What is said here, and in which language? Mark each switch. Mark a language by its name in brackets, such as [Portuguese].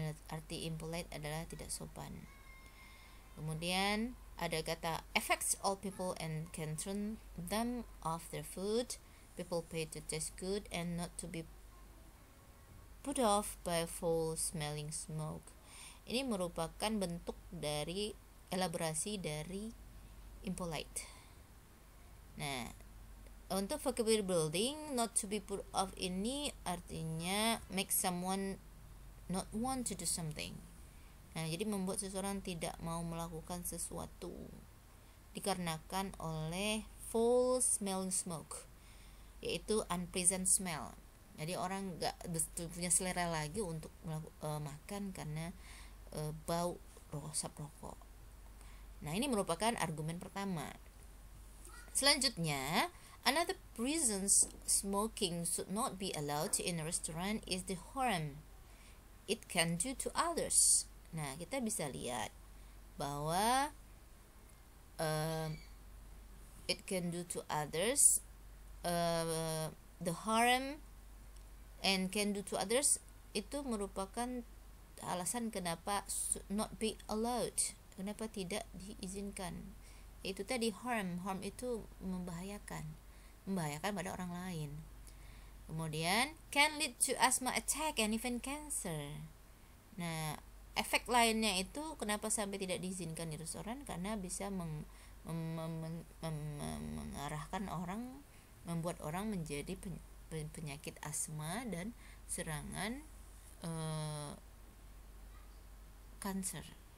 [Indonesian] Arti impolite adalah tidak sopan. Kemudian ada kata [English] affects all people and can turn them off their food. People pay to taste good and not to be put off by foul-smelling smoke. [Indonesian] Ini merupakan bentuk dari elaborasi dari impolite. Nah, untuk [English] vocabulary building, not to be put off [Indonesian] ini artinya [English] make someone not want to do something. [Indonesian] Nah, jadi membuat seseorang tidak mau melakukan sesuatu dikarenakan oleh [English] foul smelling smoke, [Indonesian] yaitu [English] unpleasant smell. [Indonesian] Jadi orang nggak punya selera lagi untuk makan karena bau asap rokok. Nah, ini merupakan argumen pertama. Selanjutnya, [English] another reasons smoking should not be allowed in a restaurant is the harm it can do to others. [Indonesian] Nah, kita bisa lihat bahwa [English] it can do to others, the harm and can do to others [Indonesian] itu merupakan alasan kenapa [English] should not be allowed, [Indonesian] kenapa tidak diizinkan. Itu tadi harm itu membahayakan pada orang lain. Kemudian [English] can lead to asthma attack and even cancer. [Indonesian] Nah, efek lainnya itu kenapa sampai tidak diizinkan di restoran, karena bisa mengarahkan orang, membuat orang menjadi penyakit asma dan serangan kanker.